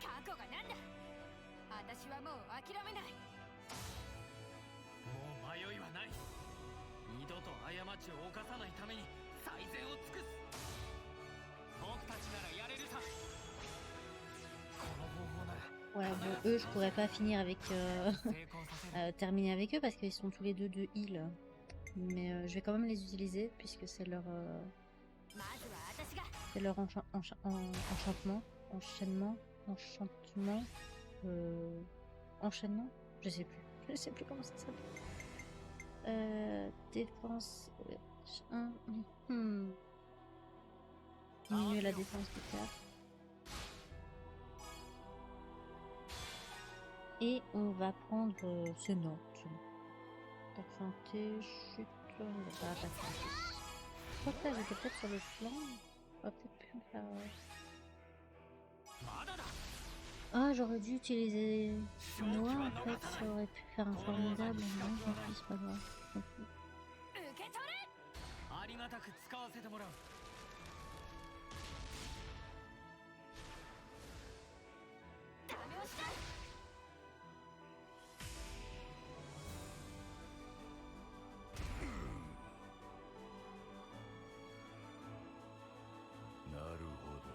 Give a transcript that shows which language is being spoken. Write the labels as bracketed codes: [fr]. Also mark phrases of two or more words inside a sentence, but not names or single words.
[ja] がなんだ。私はもう諦めない。もう迷いはない。二度と過ちを犯さないために最善を尽くす。僕たちならやれるさ。この方法なら [fr] Ouais, bon, eux, je pourrais pas finir avec... [ja] 成功させる。 [fr] terminer avec eux parce qu'ils sont tous les deux de heal. Mais je vais quand même les utiliser puisque c'est leur... [ja] まずは私が。 [fr] c'est leur enchantement. Enchantement. Enchaînement. Je sais plus. Je sais plus comment ça s'appelle. Défense... 1... Diminuer la défense du terre. Et on va prendre ce note. Attaque santé, chute, on va faire attaque santé. Je crois que là j'étais peut-être sur le flanc. On va peut-être plus faire... Ah, j'aurais dû utiliser Noah en fait, ça aurait pu faire un formidable. Non, tant pis, c'est pas grave. [ja] 受け取れ。ありがたく使わせてもらう。ダメ押しだ。なるほど。